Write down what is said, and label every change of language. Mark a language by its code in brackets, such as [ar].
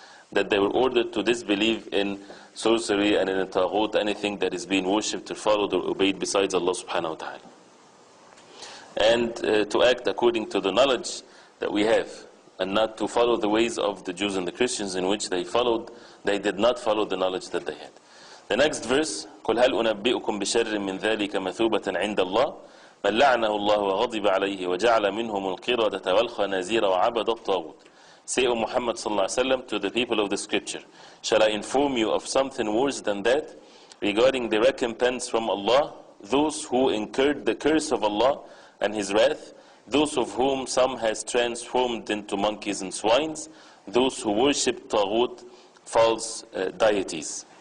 [en] That they were ordered to disbelieve in sorcery and in Taghut, anything that is being worshipped or followed or obeyed besides Allah subhanahu wa ta'ala. And to act according to the knowledge that we have, and not to follow the ways of the Jews and the Christians in which they did not follow the knowledge that they had. The next verse, [ar] قُلْ هَلْ أُنَبِّئُكُمْ بِشَرٍّ مِّن ذَلِكَ مَثُوبَةً عِنْدَ اللَّهِ مَنْ لَعَنَهُ اللَّهُ وَغَضِبَ عَلَيْهِ وَجَعَلَ مِنْهُمُ الْقِرَدَةَ وَالْخَنَازِيرَ وَعَبَدَ الطَّاغُوتِ. [en] Say, O Muhammad sallallahu alaihi wasallam, to the people of the scripture, shall I inform you of something worse than that, regarding the recompense from Allah, those who incurred the curse of Allah and His wrath, those of whom some has transformed into monkeys and swines, those who worship taghut, false deities.